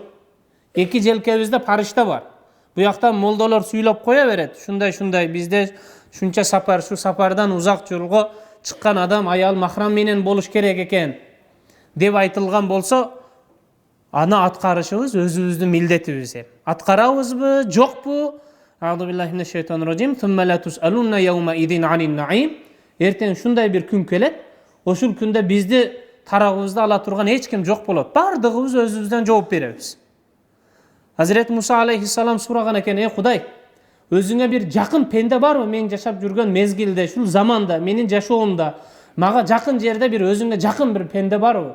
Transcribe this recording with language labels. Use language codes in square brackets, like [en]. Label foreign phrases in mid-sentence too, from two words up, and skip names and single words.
[ky] Эки желкебизде парышта бар. Буяктан молдолор сүйлөп кое берет. Шундай бизде шунча сапар, шу сапардан узак жолго чыккан адам аял махрам менен болуш керек экен деп айтылган болсо, аны аткарышыбыз өзүбүздүн милдетибиз. Аткарабызбы, жокпу? [ar] أعوذ بالله من الشيطان الرجيم ثم لتسألن يومئذ عن النعيم. [ky] Эртең шундай бир күн келет. Ошол күндө бизди тарабыбызда ала турган эч ким жок болот. Бардыгыбыз өзүбүздөн жооп беребиз. Hazret Musa aleyhissalam сураган экен: Кудай, өзүңө бир жакын пенде барбы? Мен жашап жүргөн мезгилде, ушул заманда, менин жашоомда мага жакын жерде бир өзүңө жакын бир пенде барбы?